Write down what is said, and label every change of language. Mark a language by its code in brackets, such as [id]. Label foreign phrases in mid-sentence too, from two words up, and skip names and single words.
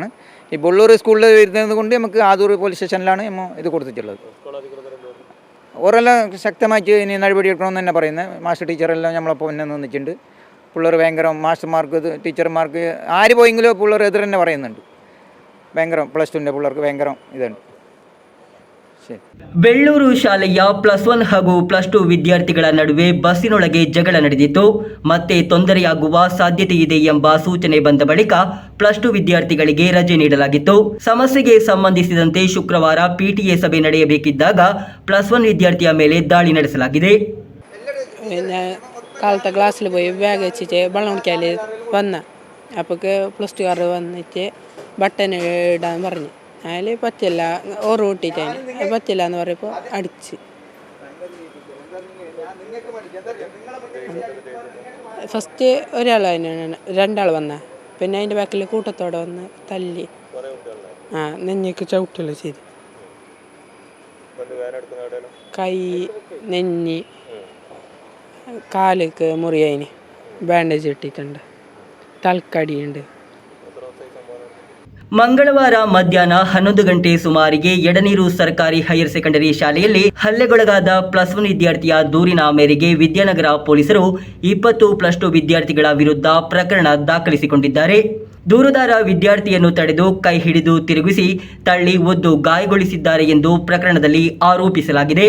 [ml] ഈ ബുള്ളൂർ സ്കൂളിൽ വരുന്നത് കൊണ്ട് നമുക്ക് ആദൂർ പോലീസ് സ്റ്റേഷനിലാണ് നമ്മൾ ഇത് കൊടുത്തിട്ടുള്ളത്. ഓരെല്ലാം ശക്തമായിട്ട് ഇനി നടപടി എടുക്കണമെന്ന് തന്നെ പറയുന്നത്. മാസ്റ്റർ ടീച്ചറെല്ലാം നമ്മളൊപ്പം തന്നെ നിന്നിട്ടുണ്ട്. പിള്ളേർ ഭയങ്കര മാസ്റ്റർമാർക്ക് ടീച്ചർമാർക്ക് ആര് പോയെങ്കിലും പിള്ളേർ എതിർ തന്നെ പറയുന്നുണ്ട്. ഭയങ്കര +2ൻ്റെ പിള്ളേർക്ക് ഭയങ്കര ഇതുണ്ട്. [kn] ಬೆಳ್ಳೂರು ಶಾಲೆಯ +1 ಹಾಗೂ +2 ವಿದ್ಯಾರ್ಥಿಗಳ ನಡುವೆ ಬಸ್ಸಿನೊಳಗೆ ಜಗಳ ನಡೆದಿತ್ತು. ಮತ್ತೆ ತೊಂದರೆಯಾಗುವ ಸಾಧ್ಯತೆ ಇದೆ ಎಂಬ ಸೂಚನೆ ಬಂದ ಬಳಿಕ +2 ವಿದ್ಯಾರ್ಥಿಗಳಿಗೆ ರಜೆ ನೀಡಲಾಗಿತ್ತು. ಸಮಸ್ಯೆಗೆ ಸಂಬಂಧಿಸಿದಂತೆ ಶುಕ್ರವಾರ PTA ಸಭೆ ನಡೆಯಬೇಕಿದ್ದಾಗ +1 വിദ്യാർത്ഥിಯ ಮೇಲೆ ದಾಳಿ ನಡೆಸಲಾಗಿದೆ. [ml] കാലത്തെ ക്ലാസ്സിൽ പോയി ബാഗ് വെച്ചിട്ട് വെള്ളം കുടിക്കാൻ വന്ന അപ്പോഴേക്ക് +2കാർ വന്നിട്ട് ബട്ടൺ ഇടാൻ പറഞ്ഞു. അതിൽ പറ്റില്ല, ഓറ് കൂട്ടിയിട്ടാണ് പറ്റില്ല എന്ന് പറയുമ്പോൾ അടിച്ച് ഫസ്റ്റ് ഒരാൾ തന്നെയാണ്, 2 ആൾ വന്ന പിന്നെ അതിൻ്റെ ബാക്കിൽ കൂട്ടത്തോടെ വന്ന് തല്ലി നെഞ്ഞിക്ക് ചവിട്ടില്ല ചെയ്ത് കൈ നെഞ്ഞി കാലിക്ക് മുറിയതിന് ബാൻഡേജ് ഇട്ടിട്ടുണ്ട്, തൽക്കടിയുണ്ട്. [kn] ಮಂಗಳವಾರ ಮಧ್ಯಾಹ್ನ 11 ಗಂಟೆ ಸುಮಾರಿಗೆ ಎಡನೀರು ಸರ್ಕಾರಿ ಹೈಯರ್ ಸೆಕೆಂಡರಿ ಶಾಲೆಯಲ್ಲಿ ಹಲ್ಲೆಗೊಳಗಾದ +1 ವಿದ್ಯಾರ್ಥಿಯ ದೂರಿನ ಮೇರೆಗೆ ವಿದ್ಯಾನಗರ ಪೊಲೀಸರು 20 +2 ವಿದ್ಯಾರ್ಥಿಗಳ ವಿರುದ್ಧ ಪ್ರಕರಣ ದಾಖಲಿಸಿಕೊಂಡಿದ್ದಾರೆ. ದೂರುದಾರ ವಿದ್ಯಾರ್ಥಿಯನ್ನು ತಡೆದು ಕೈ ಹಿಡಿದು ತಿರುಗಿಸಿ ತಳ್ಳಿ ಒದ್ದು ಗಾಯಗೊಳಿಸಿದ್ದಾರೆ ಎಂದು ಪ್ರಕರಣದಲ್ಲಿ ಆರೋಪಿಸಲಾಗಿದೆ.